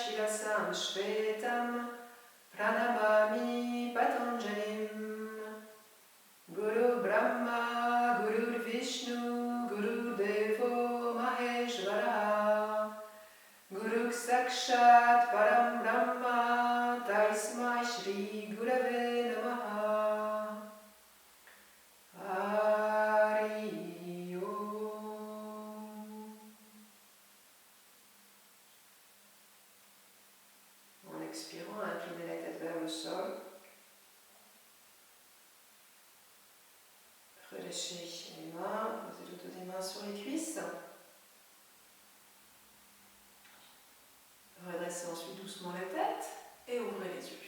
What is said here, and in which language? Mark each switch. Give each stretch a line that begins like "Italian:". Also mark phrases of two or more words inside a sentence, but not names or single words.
Sanskrit: शिरसं श्वेतं प्रणमामि पतञ्जलिम् गुरु ब्रह्मा गुरु विष्णु गुरु देवो महेश्वर गुरु साक्षात् परं ब्रह्म तस्मै श्री गुरवे नमः हरि ॐ.
French: En expirant, inclinez la tête vers le sol. Relâchez les mains, posez le dos des mains sur les cuisses. Redressez ensuite doucement la tête et ouvrez les yeux.